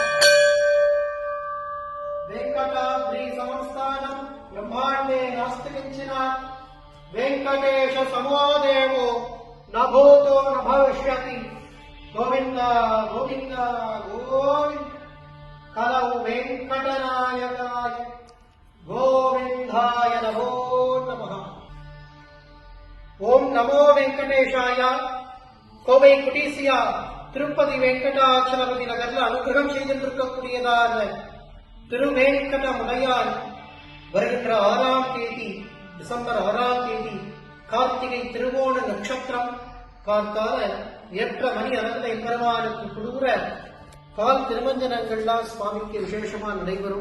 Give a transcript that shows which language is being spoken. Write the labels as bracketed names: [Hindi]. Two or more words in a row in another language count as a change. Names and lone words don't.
[Sanskrit] वेंकटाद्रि संस्थानं ब्रह्मांडे नास्ति किंचन वेंकटेश समो देवो न भूतो न भविष्यति गोविंद गोविंद गोविंद कलौ वेंकटनायकाय गोविंदाय नमो नमः। ओम नमो वेंकटेशाय। [Tamil] கோவை குடிசியா திருப்பதி வெங்கடாச்சலபதி நகர்ல அனுகிரகம் செய்திருக்கக்கூடியதான திருவேங்கட முடையார் வருகின்ற 6ஆம் தேதி டிசம்பர் 6ஆம் தேதி கார்த்திகை திருவோண நட்சத்திரம் கார்த்தால 8:30 மணி அளவில் எம்பெருமானுக்கு குளிர கால் திருமஞ்சனங்கள்லாம் சுவாமிக்கு விசேஷமா நடைபெறும்.